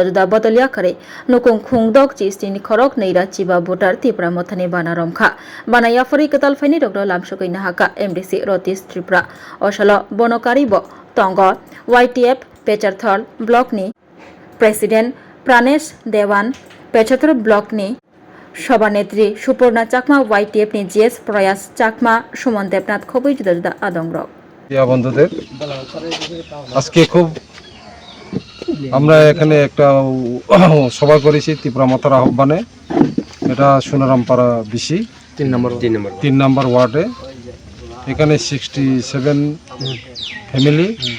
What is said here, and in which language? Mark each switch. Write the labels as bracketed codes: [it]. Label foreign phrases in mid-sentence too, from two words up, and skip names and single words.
[trp] juda bodol ya khare nukung khungdok chistini khorok neira chiba voter Tripura mothani bana romkha bana ya fori katal faini dr lamshokai nahaka MDC Rotis Tripura osalo bonokari bo tongo YTF Pecharthol block ni President Pranesh Dewan Pecharthol block ni সভানেত্রী সুপর্ণা চাকমা YTF ni GS প্রয়াস চাকমা সুমন দেবনাথ খুবই জুদা জুদা আদংরক [bn] বন্ধুদের আজকে খুব আমরা এখানে একটা সভা করেছি ত্রিপুরা মাতার আহ্বানে এটা সোনারামপাড়া বিসি 3 নম্বর ওয়ার্ডে এখানে 67 ফ্যামিলি